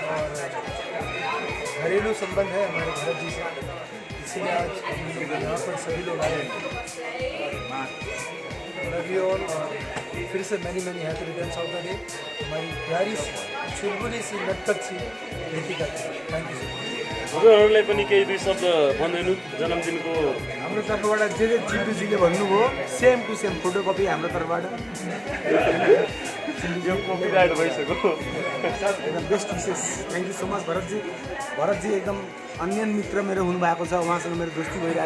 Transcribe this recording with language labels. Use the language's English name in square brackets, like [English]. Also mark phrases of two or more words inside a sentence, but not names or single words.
[Hindi] और घरेलू संबंध है हमारे भरत जी से, इसलिए आज यहाँ पर सभी लोग आए हैं। [English] love you all. [Hindi] और फिर से [English] many happy returns of the day [Hindi] हमारी प्यारी चुलबुली सी नटखट सी रितिका। [English] thank you. [Nepali] हजुरहरूले पनि केही दुई शब्द भनिदिनु जन्मदिनको। हाम्रो तर्फबाट जे चिन्टुजीले भन्नुभयो [English] same to same [Nepali] फोटोकपी हाम्रो तर्फबाट। यो कपिराइट भइसक्यो। एकदम बेस्ट विशेष। [English] thank you so much [Nepali] भरतजी। भरतजी एकदम अन्य मित्र मेरो हुनुभएको छ, उहाँसँग मेरो दोस्ती भइरहेछ।